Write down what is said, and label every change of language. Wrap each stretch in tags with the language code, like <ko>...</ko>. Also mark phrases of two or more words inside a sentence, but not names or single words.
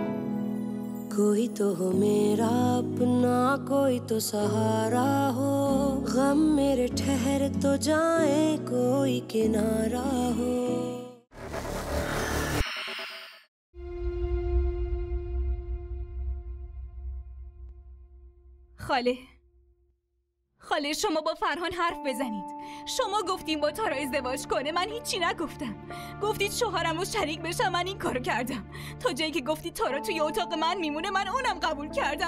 <ur>کوئی تو ہو میرا اپنا کوئی تو سہارا ہو غم میرے ٹھہر تو جائیں کوئی کنارہ ہو.</ur> <fa>خاله شما با فرهان حرف بزنید. شما گفتیم با تارا ازدواج کنه، من هیچی نگفتم. گفتید شوهرم رو شریک بشم، من این کارو کردم. تا جایی که گفتید تارا توی اتاق من میمونه من اونم قبول کردم.</fa>